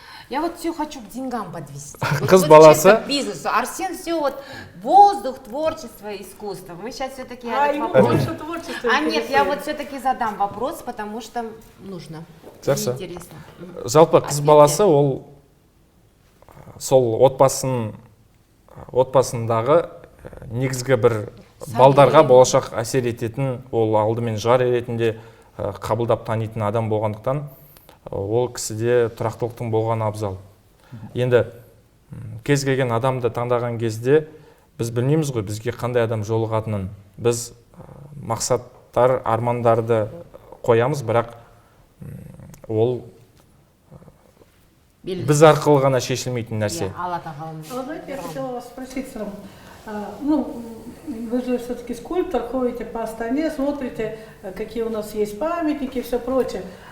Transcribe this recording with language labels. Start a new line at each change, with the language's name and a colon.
Russian: Я вот все хочу к деньгам подвести.
Kazakh: Қыз баласы.
Russian: К бизнесу. Арсен все вот воздух, творчество, искусство. Мы сейчас все-таки больше творчества. нет, я вот все-таки задам вопрос, потому что нужно.
Kazakh: Жақсы.
Russian: Интересно.
Kazakh: Жалпы қыз баласы ол сол отбасындағы негізгі бір балдарға болашақ әсер ететін, ол алдымен жар ретінде қабылдап танитын адам болғандықтан, ол кісіде тұрақтылықтың болған абзал. Енді кез келген адамды таңдаған кезде біз білмейміз ғой, бізге қандай адам жолығатынын. Біз мақсаттар, армандарды қоямыз, бірақ ол біз арқылы ғана шешілмейтін нәрсе.
Russian: Я хотела вас спросить сразу. Ну, вы же все-таки скульптор, ходите по Астане, смотрите, какие у нас есть памятники и все прочее.